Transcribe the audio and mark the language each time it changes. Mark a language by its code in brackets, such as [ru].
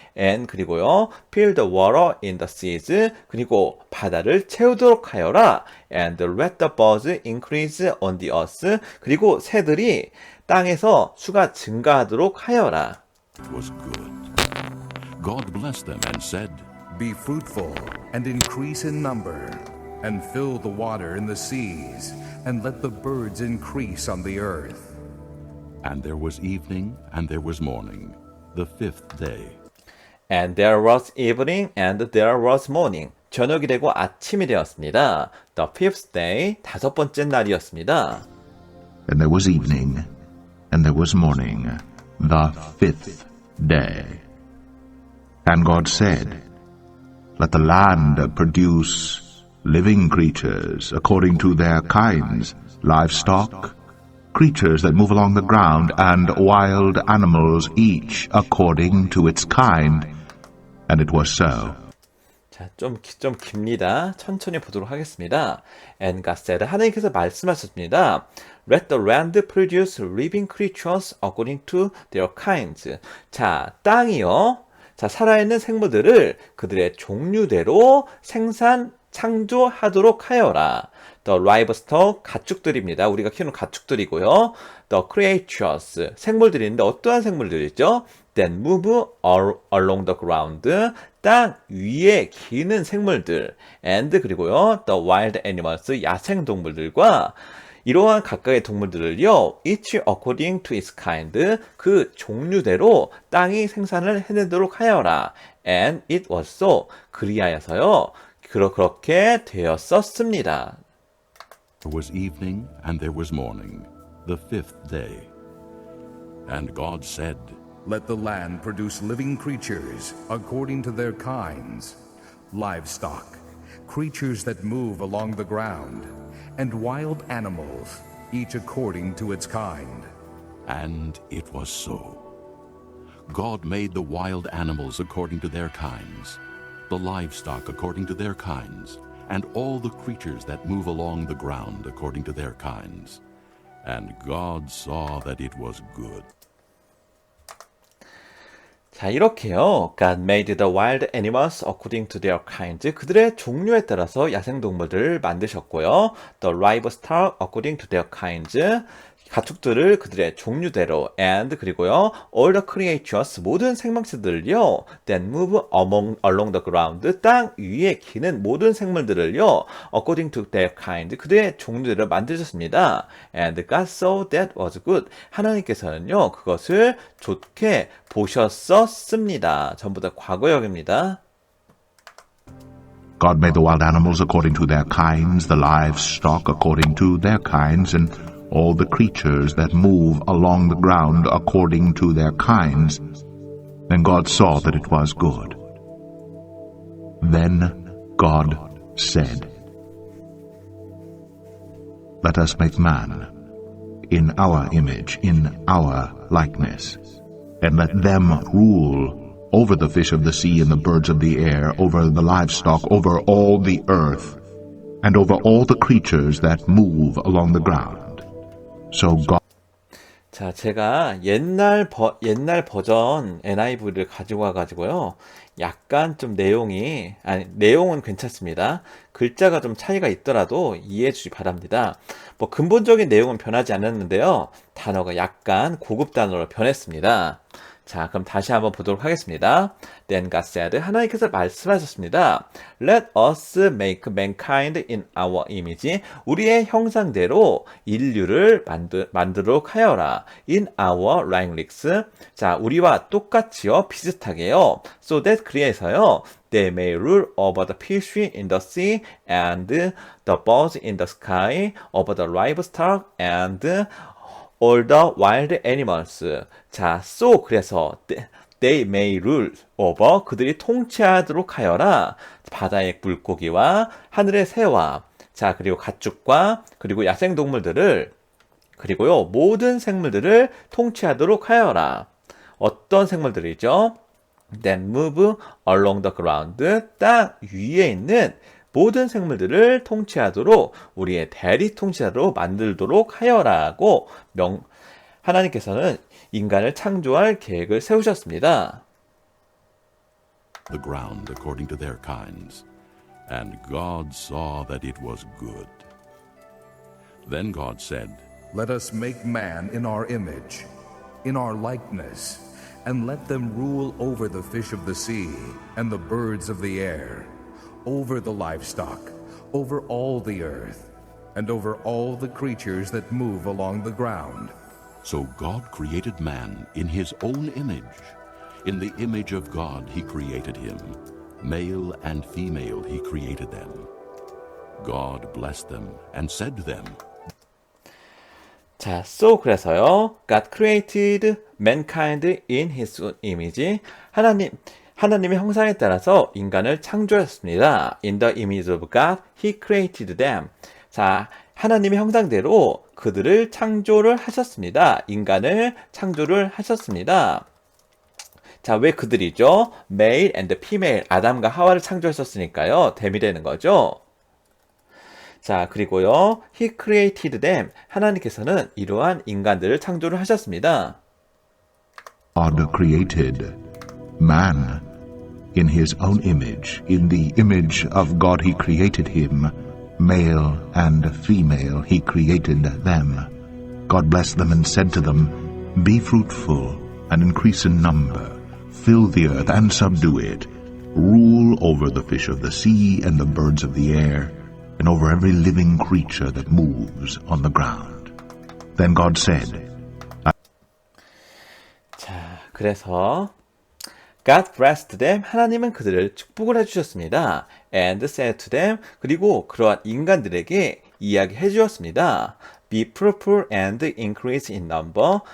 [en] And [ko] 그리고요, [en] fill the water in the seas. [ko] 그리고 바다를 채우도록 하여라. [en] And let the birds increase on the earth. [ko] 그리고 새들이 땅에서 수가 증가하도록 하여라. [en] It was good. God blessed them and said, Be fruitful and increase in number, and fill the water in the seas, and let the birds increase on the earth. And there was evening and there was morning, the fifth day. And there was evening and there was morning. [ko] 저녁이 되고 아침이 되었습니다. [en] The fifth day, [ko] 다섯 번째 날이었습니다. [en] And there was evening, and there was morning, the fifth day. And God said, Let the land produce living creatures according to their kinds, livestock, creatures that move along the ground, and wild animals, each according to its kind. And it was so. [ko] 자, 좀 깁니다. 천천히 보도록 하겠습니다. [en] And God said, [ko] 하나님께서 말씀하셨습니다. [en] Let the land produce living creatures according to their kinds. [ko] 자, 땅이요. 자, 살아있는 생물들을 그들의 종류대로 창조하도록 하여라. [en] The livestock, [ko] 가축들입니다. 우리가 키우는 가축들이고요. [en] The creatures, [ko] 생물들인데 어떠한 생물들이죠? [en] That move along the ground, [ko] 땅 위에 기는 생물들. [en] And [ko] 그리고요, [en] the wild animals, [ko] 야생동물들과 이러한 각각의 동물들을요, [en] each according to its kind, [ko] 그 종류대로 땅이 생산을 해내도록 하여라. [en] And it was so. [ko] 그리하여서요, 그렇게 되었었습니다. [en] There was evening and there was morning, the fifth day. And God said, Let the land produce living creatures according to their kinds, livestock, creatures that move along the ground, and wild animals, each according to its kind. And it was so. God made the wild animals according to their kinds, the livestock according to their kinds, and all the creatures that move along the ground according to their kinds. And God saw that it was good. [ko] 자, 이렇게요. [en] God made the wild animals according to their kinds. [ko] 그들의 종류에 따라서 야생동물들을 만드셨고요. [en] The livestock according to their kinds. [ko] 가축들을 그들의 종류대로. [en] And [ko] 그리고요. [en] All the creatures, [ko] 모든 생명체들을요. [en] That move along the ground. [ko] 땅 위에 기는 모든 생물들을요. [en] According to their kind. [ko] 그들의 종류대로 만드셨습니다. [en] And God saw that was good. [ko] 하나님께서는요. 그것을 좋게 보셨었습니다. 전부 다 과거형입니다. [en] God made the wild animals according to their kinds, the livestock according to their kinds, and all the creatures that move along the ground according to their kinds. And God saw that it was good. Then God said, Let us make man in our image, in our likeness, and let them rule over the fish of the sea and the birds of the air, over the livestock, over all the earth, and over all the creatures that move along the ground. So God [ko] 자, 제가 옛날 버전 NIV를 가지고 와가지고요. 약간 좀 내용은 괜찮습니다. 글자가 좀 차이가 있더라도 이해해 주시기 바랍니다. 뭐 근본적인 내용은 변하지 않았는데요. 단어가 약간 고급 단어로 변했습니다. 자, 그럼 다시 한번 보도록 하겠습니다. [en] Then God said, [ko] 하나님께서 말씀하셨습니다. [en] Let us make mankind in our image. [ko] 우리의 형상대로 인류를 만들도록 하여라. [en] In our likeness. [ko] 자, 우리와 똑같이요, 비슷하게요. [en] So that [ko] 그래서요, [en] they may rule over the fish in the sea and the birds in the sky, over the livestock and all the wild animals. 자, so [ko] 그래서 [en] they may rule over [ko] 그들이 통치하도록 하여라. 바다의 물고기와 하늘의 새와 자 그리고 가축과 그리고 야생 동물들을 그리고요 모든 생물들을 통치하도록 하여라. 어떤 생물들이죠? [en] Then move along the ground. [ko] 땅 위에 있는 모든 생물들을 통치하도록 우리의 대리 통치자로 만들도록 하여라고 하나님께서는 인간을 창조할 계획을 세우셨습니다. [en] The ground according to their kinds. And God saw that it was good. Then God said, Let us make man in our image, in our likeness, and let them rule over the fish of the sea and the birds of the air, over the livestock, over all the earth, and over all the creatures that move along the ground. So God created man in his own image. In the image of God he created him. Male and female he created them. God blessed them and said to them, [ko] 자, [en] so [ko] 그래서요. [en] God created mankind in his own image. [ko] 하나님의 형상에 따라서 인간을 창조했습니다. [en] In the image of God, he created them. [ko] 자, 하나님의 형상대로 그들을 창조를 하셨습니다. 인간을 창조를 하셨습니다. 자, 왜 그들이죠? [en] Male and female, [ko] 아담과 하와를 창조하셨으니까요. 대미되는 거죠. 자, 그리고요. [en] He created them. [ko] 하나님께서는 이러한 인간들을 창조를 하셨습니다. [en] God created man in his own image. In the image of God he created him. Male and female he created them. God blessed them and said to them, Be fruitful and increase in number. Fill the earth and subdue it. Rule over the fish of the sea and the birds of the air, and over every living creature that moves on the ground. Then God said, [ko] 자, 그래서 [en] God blessed them. [ko] 하나님은 그들을 축복을 해주셨습니다. [en] And said to them. [ko] 그리고 그러한 인간들에게 이야기해 주었습니다. [en] Be fruitful and increase in number.